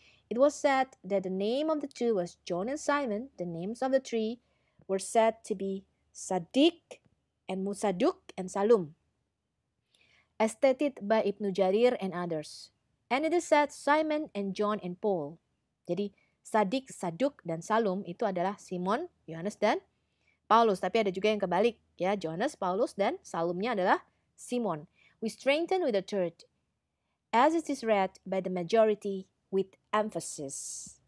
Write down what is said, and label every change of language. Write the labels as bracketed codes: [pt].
[en] It was said that the name of the two was John and Simon. The names of the three were said to be Sadiq and Musaduk and Salum, as stated by Ibnu Jarir and others. And it is said Simon and John and Paul. [id] Jadi Sadik, Saduk, dan Salum itu adalah Simon, Yohanes, dan Paulus. Tapi ada juga yang kebalik, ya, Johannes, Paulus, dan Salumnya adalah Simon. [en] We strengthen with the third, as it is read by the majority with emphasis.